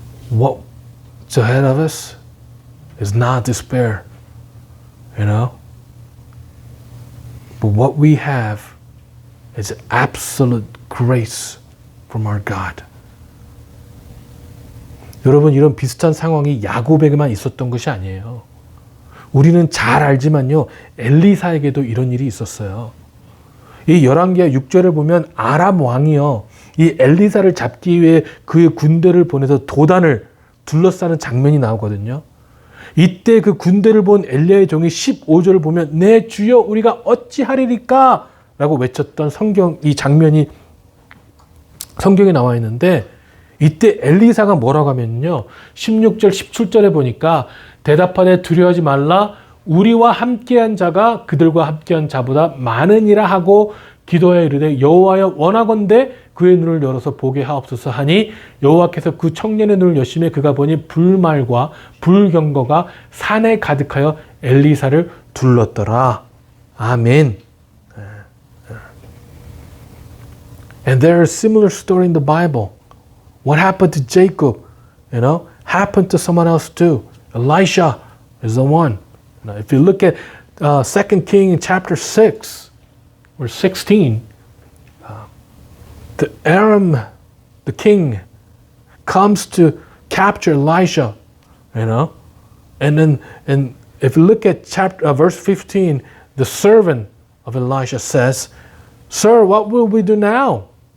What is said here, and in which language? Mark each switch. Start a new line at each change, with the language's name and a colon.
English: What's ahead of us is not despair, you know? But what we have is absolute grace from our God.
Korean: 여러분, 이런 비슷한 상황이 야곱에게만 있었던 것이 아니에요. 우리는 잘 알지만요, 엘리사에게도 이런 일이 있었어요. 이 열왕기하 6절을 보면 아람 왕이요, 이 엘리사를 잡기 위해 그의 군대를 보내서 도단을 둘러싸는 장면이 나오거든요. 이때 그 군대를 본 엘리야의 종이 15절을 보면 내 주여 우리가 어찌하리리까? 라고 외쳤던 이 장면이 성경에 나와 있는데, 이때 엘리사가 뭐라고 하면요, 16절 17절에 보니까 대답하되 두려워하지 말라, 우리와 함께한 자가 그들과 함께한 자보다 많으니라 하고 기도하여 이르되 여호와여 원하건대 그의 눈을 열어서 보게 하옵소서 하니 여호와께서 그 청년의 눈을 여심해 그가 보니 불말과 불경거가 산에 가득하여 엘리사를 둘렀더라. 아멘.
English: And there is a similar story in the Bible. What happened to Jacob, you know, happened to someone else too. Elisha is the one. Now, if you look at 2 Kings chapter 6, verse 16, the Aram, the king, comes to capture Elisha, you know, and if you look at verse 15, the servant of Elisha says, "Sir, what will we do now?"